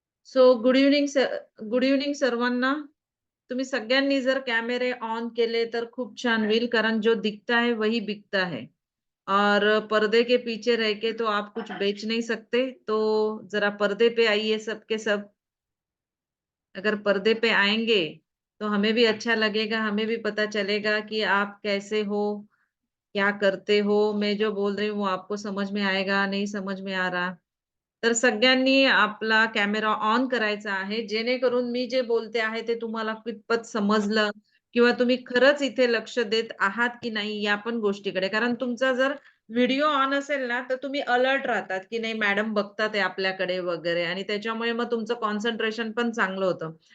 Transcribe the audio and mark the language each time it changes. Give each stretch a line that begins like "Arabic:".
Marathi: So good evening सर्वांना. तुम्ही सगळ्यांनी जर कॅमेरे ऑन केले तर खूप छान होईल, कारण
Hindi: जो दिखता है वही बिकता है और पर्दे के पीछे रह के तो आप कुछ बेच नहीं सकते। तो जरा पर्दे पे आइए सब के सब। अगर पर्दे पे आएंगे तो हमें भी अच्छा लगेगा, हमें भी पता चलेगा कि आप कैसे हो, क्या करते हो। मैं जो बोल रही हूँ वो आपको समझ में आएगा, नहीं समझ में आ रहा
Marathi: तर सगळ्यांनी आपला कॅमेरा ऑन करायचा आहे, जेणेकरून मी जे बोलते आहे ते तुम्हाला कितपत समजलं किंवा तुम्ही खरंच इथे लक्ष देत आहात की नाही या पण गोष्टीकडे. कारण तुमचा जर व्हिडिओ ऑन असेल ना, तर तुम्ही अलर्ट राहतात की नाही मॅडम बघतात आहे आपल्याकडे वगैरे आणि त्याच्यामुळे मग तुमचं कॉन्सन्ट्रेशन पण चांगलं होतं.